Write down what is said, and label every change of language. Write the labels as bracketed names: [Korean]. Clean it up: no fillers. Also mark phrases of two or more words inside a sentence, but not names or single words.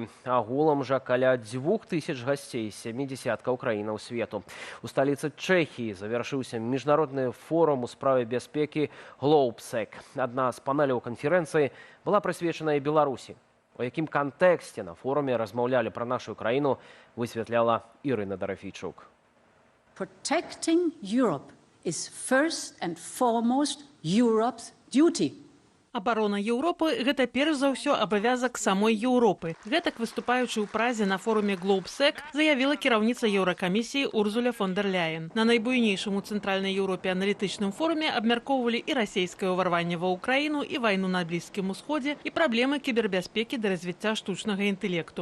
[Belarusian] Агулам жа каля 2000 гасцей з 70 краінаў свету. У сталіцы Чэхіі завяршыўся міжнародны форум у справе бяспекі «Глобсек». Адна з панеляў канферэнцыі была прысвечана і Беларусі. У якім кантэксце на форуме размаўлялі пра нашу краіну, высвятляла Ірына Дарафійчук. [English] Protecting Europe is first and foremost Europe's duty. [Belarusian] Абарона Еўропы – гэта перш за ўсё абавязак самой Еўропы. Гэтак, выступаючы ў празе на форуме «Глобсек», заявіла кіраўніца Еўракамісіі Урзуля фон дер Ляйен. На найбуйнейшым у Цэнтральнай Еўропе аналітычным форуме абмяркоўвалі і расійскае ўварванне ва ўкраіну, і вайну на Блізкім усходзе, і праблемы кібербяспекі да развіцця штучнага інтэлекту.